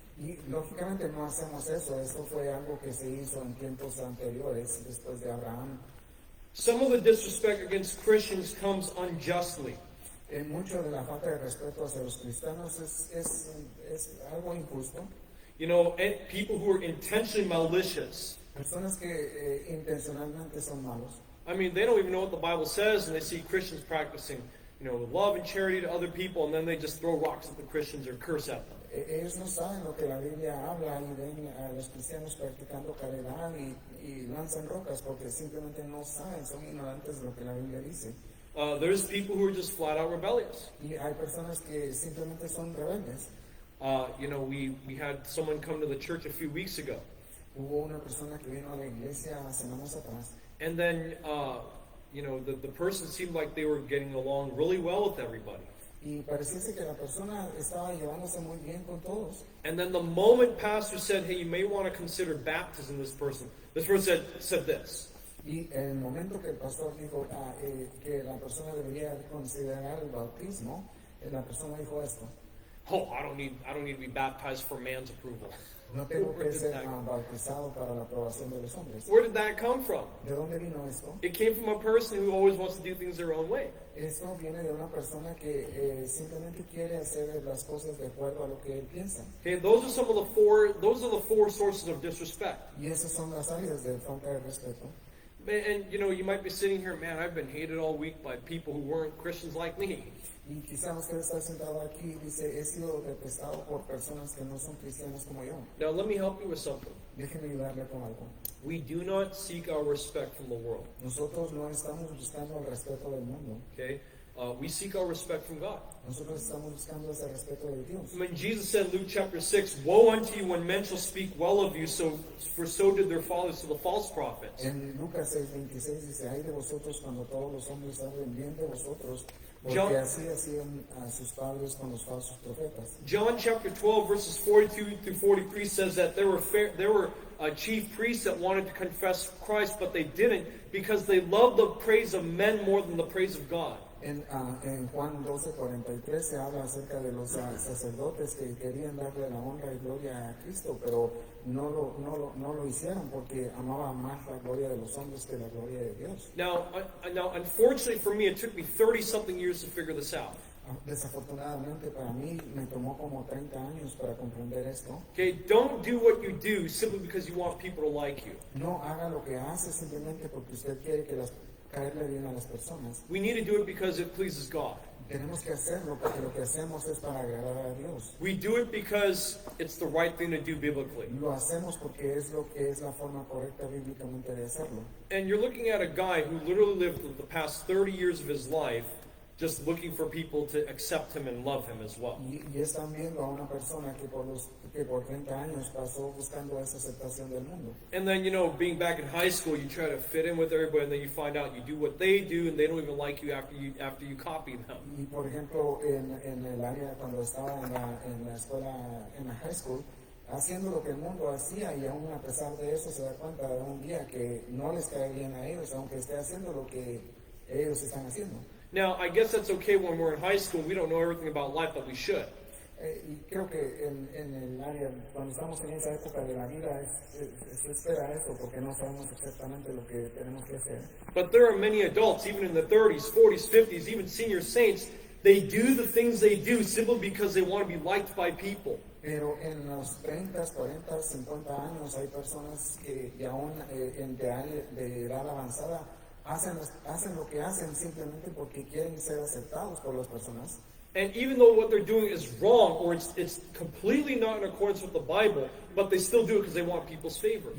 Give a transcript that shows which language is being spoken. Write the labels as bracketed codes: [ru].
[es] Y lógicamente no hacemos eso. Eso fue algo que se hizo en tiempos anteriores, después de Abraham. [en] Some of the disrespect against Christians comes unjustly. [es] Mucho de la falta de respeto hacia los cristianos es algo injusto. [en] You know, people who are intentionally malicious. [es] Personas que intencionalmente son malos. [en] I mean, they don't even know what the Bible says, and they see Christians practicing, love and charity to other people, and then they just throw rocks at the Christians or curse at them. [es] Ellos no saben lo que la Biblia habla y ven a los cristianos practicando caridad y lanzan rocas porque simplemente no saben, son ignorantes de lo que la Biblia dice. [en] There's people who are just flat out rebellious. [es] Y hay personas que simplemente son rebeldes. [en] We had someone come to the church a few weeks ago. [es] Hubo una persona que vino a la iglesia semanas atrás [en] and then, the person seemed like they were getting along really well with everybody. [es] y pareciese que la persona estaba llevándose muy bien con todos. [en] And then the moment pastor said, hey, you may want to consider baptizing this person said this. [es] Y en el momento que el pastor dijo que la persona debería considerar el bautismo, la persona dijo esto: [en] Oh, I don't need to be baptized for man's approval. [es] no tengo que ser bautizado para la aprobación de los hombres. [en] Where did that come from? [es] ¿De dónde vino esto? [en] It came from a person who always wants to do things their own way. [es] Esto viene de una persona que simplemente quiere hacer las cosas de acuerdo a lo que él piensa. [en] Okay, those are the four sources of disrespect. [es] Y esas son las áreas de falta de respeto. [en] And you might be sitting here, man, I've been hated all week by people who weren't Christians like me. [es] Y quizás usted está sentado aquí y dice: he sido detestado por personas que no son cristianos como yo. [en] Now let me help you with something. [es] Déjeme ayudarle con algo. [en] We do not seek our respect from the world. [es] Nosotros no estamos buscando el respeto del mundo. [en] Okay? We seek our respect from God. [es] Nosotros estamos buscando ese respeto de Dios. [en] When Jesus said in Luke chapter 6, woe unto you when men shall speak well of you, for so did their fathers to the false prophets. [es] En Lucas 6:26 dice: ay de vosotros cuando todos los hombres hablen bien de vosotros, porque [en] John- [es] así hacían a sus padres con los falsos profetas. [en] John chapter 12 verses 42 through 43 says that there were chief priests that wanted to confess Christ, but they didn't because they loved the praise of men more than the praise of God. [es] En Juan 12:43 se habla acerca de los sacerdotes que querían darle la honra y gloria a Cristo, pero no lo hicieron porque amaban más la gloria de los hombres que la gloria de Dios. [en] Now, unfortunately for me, it took me 30-something years to figure this out. [es] Desafortunadamente para mí me tomó como 30 años para comprender esto. [en] Okay, don't do what you do simply because you want people to like you. [es] No haga lo que hace simplemente porque usted quiere caerle bien a las personas. [en] We need to do it because it pleases God. [es] Tenemos que hacerlo porque lo que hacemos es para agradar a Dios. [en] We do it because it's the right thing to do biblically. [es] Lo hacemos porque es lo que es la forma correcta bíblicamente de hacerlo. [en] And you're looking at a guy who literally lived the past 30 years of his life just looking for people to accept him and love him as well. [es] Y están viendo a una persona que por 30 años pasó buscando esa aceptación del mundo. [en] And then, being back in high school, you try to fit in with everybody, and then you find out you do what they do, and they don't even like you after you copy them. [es] Y por ejemplo, en el área cuando estaba en la escuela, en la high school, haciendo lo que el mundo hacía, y aún a pesar de eso se da cuenta de un día que no les cae bien a ellos, aunque esté haciendo lo que ellos están haciendo. [en] Now, I guess that's okay when we're in high school. We don't know everything about life, but we should. [es] Y creo que en el área, cuando estamos en esa época de la vida, se espera eso, porque no sabemos exactamente lo que tenemos que hacer. [en] But there are many adults, even in the 30s, 40s, 50s, even senior saints, they do the things they do simply because they want to be liked by people. [es] Pero en los 30, 40, 50 años hay personas que y aún de edad avanzada hacen lo que hacen simplemente porque quieren ser aceptados por las personas. [en] And even though what they're doing is wrong, or it's completely not in accordance with the Bible, but they still do it because they want people's favor.